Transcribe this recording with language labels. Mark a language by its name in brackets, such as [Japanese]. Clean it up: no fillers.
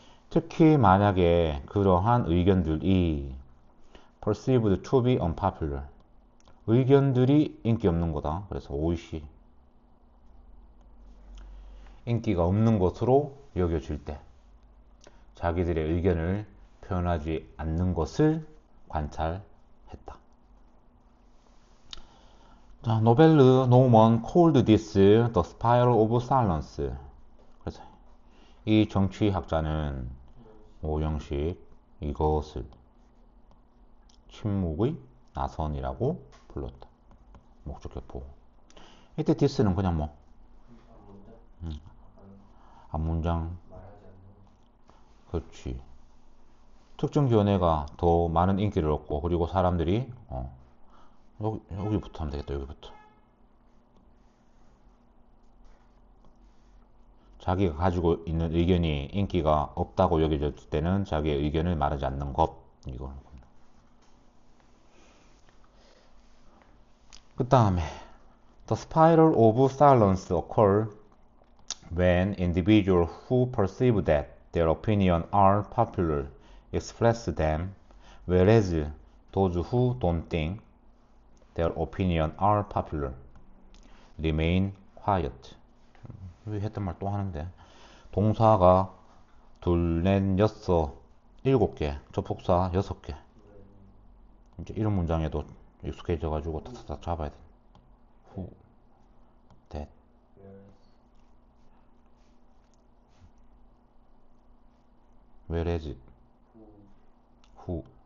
[Korean] 특히 만약에 그러한 의견들이 [English] perceived to be unpopular, [Korean] 의견들이 인기 없는 거다. 그래서 오이시, 인기가 없는 것으로 여겨질 때. 자기들의 의견을 표현하지 않는 것을 관찰했다. [English] 자, [Korean] 노벨르 노먼 [English] called this the spiral of silence. [Korean] 그래서 이 정치학자는 오영식 이것을 침묵의 나선이라고 불렀다. 목적격보. 이때 this는 그냥 뭐 앞문장. 그렇지. 특정 견해가 더 많은 인기를 얻고 그리고 사람들이 여기부터 하면 되겠다. 여기부터 자기가 가지고 있는 의견이 인기가 없다고 여겨졌을 때는 자기의 의견을 말하지 않는 것. 이걸. [English] 그 다음에 The spiral of silence occurs when individuals who perceive that their opinions are popular express them, whereas those who don't think their opinions are popular remain quiet. [Korean] 여기 했던 말 또 하는데 동사가 둘, 넷, 여섯, 일곱 개, 접속사 6개. 이제 이런 문장에도 익숙해져가지고 탁탁 잡아야 돼. [English] who, that, whereas, who.